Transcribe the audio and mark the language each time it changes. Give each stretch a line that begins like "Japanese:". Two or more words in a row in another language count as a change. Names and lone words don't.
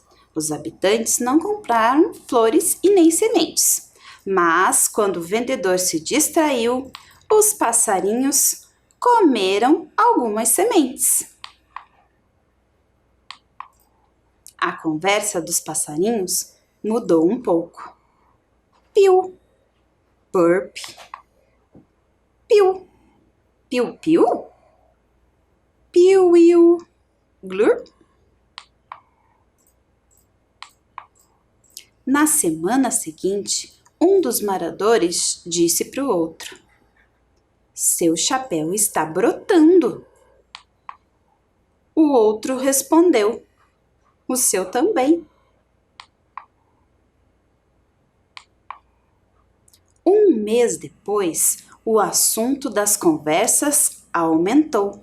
Portuguese: Os habitantes não compraram flores e nem sementes. Mas, quando o vendedor se distraiu, os passarinhos comeram algumas sementes. A conversa dos passarinhos mudou um pouco. Piu, burp, piu, piu, piu, piu, glurp. Na semana seguinte, um dos moradores disse para o outro: seu chapéu está brotando. O outro respondeu: o seu também. Um mês depois, o assunto das conversas aumentou.